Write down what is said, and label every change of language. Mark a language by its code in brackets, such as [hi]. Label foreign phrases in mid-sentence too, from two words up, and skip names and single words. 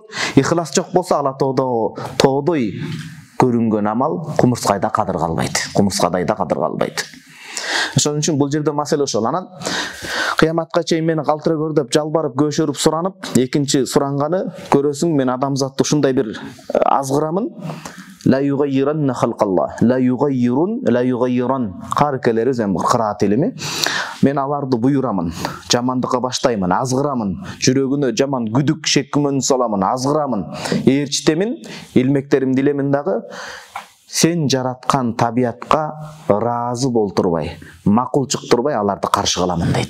[ky] Ихлас жок болсо ала тоодой көрүнгөн амал кумурскайда кадыр калбайт, кумурскадайда кадыр калбайт. Ошон үчүн бул жерде маселе ошол. Анан кыяматка чейин мени калтыра көр деп жалбарып, көшөрүп суранып, экинчи суранганы көрөсүң, мен адамзатты ушундай бир азгырамын. [ar] لا يغيرن خلق الله. لا يغيرن. [ky] Каркелери зем кыраат илими. Мен аларды буйурамын, жамандыкка баштаймын, азгырамын, жүрөгүнө жаман күдүк, шек күмөн саламын, азгырамын, ээрчитемин, илмектеримди илемин дагы. Сен жараткан табиятка ыраазы болтурбай, макул чыктырбай аларды каршы кыламын дейт.